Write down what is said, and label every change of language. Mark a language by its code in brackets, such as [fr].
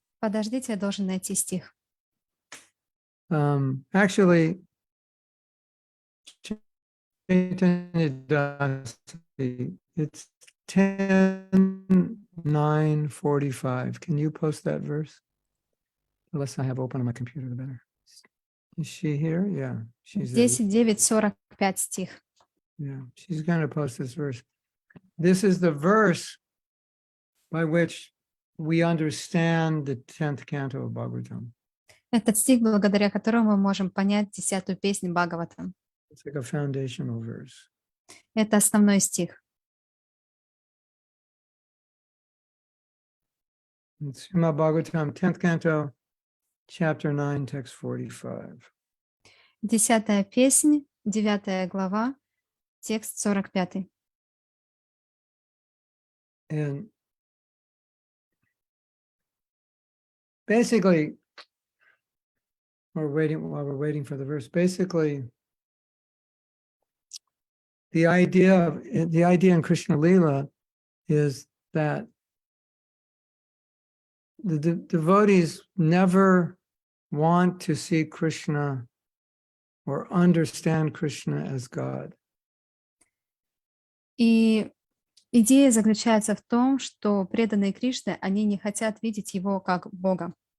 [ru] Подождите, я должен найти стих. [en] Actually, Chaitanya Dasi, it's 10:9:45. Can you post that verse? The less I have open on my computer, the better. Is she here? Yeah, she's there. [ru] 10:9:45 стих. [en] Yeah, she's going to post this verse. This is the verse by which we understand the 10th canto of Bhagavatam. [ru] Этот стих, благодаря которому мы можем понять 10-ю песню Бхагаватам. [en] It's like a foundational verse. [ru] Это основной стих. [en] It's Srimad Bhagavatam, 10th canto, chapter 9, text 45. [ru] 10-я песнь, 9 глава, текст 45. [en] And basically, while we're waiting for the verse, basically, the idea in Krishna Lila is that the devotees never want to see Krishna or understand Krishna as God. [ru] И идея заключается в том, что преданные Кришны, они не хотят видеть его как Бога.